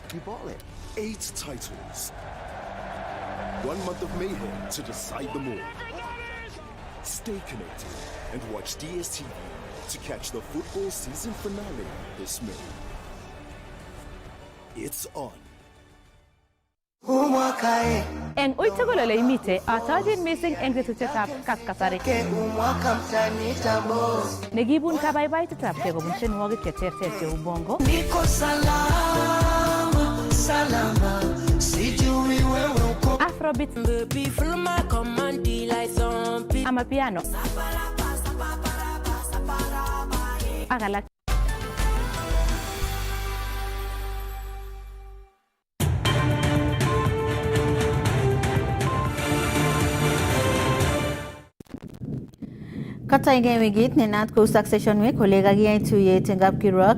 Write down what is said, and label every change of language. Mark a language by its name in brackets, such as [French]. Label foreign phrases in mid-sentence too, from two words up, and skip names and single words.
[English] You bought it. 8 titles. 1 month of mayhem to decide them all. Stay connected and watch DSTV to catch the football season finale this May. It's on. [Kalenjin] Eng uitugulole imite atajin missing eng tetutyetab kaskasari nekibun kabaibaitetab kei kobun tienwogik cheterter cheu bongo. [Swahili] Niko salama, salama, sijui [Kalenjin] afrobeat amapiano ak alak. Kataige wigit ne naat ko [English] succession week [Kalenjin] kole kakiyai tuyet eng kapkirwok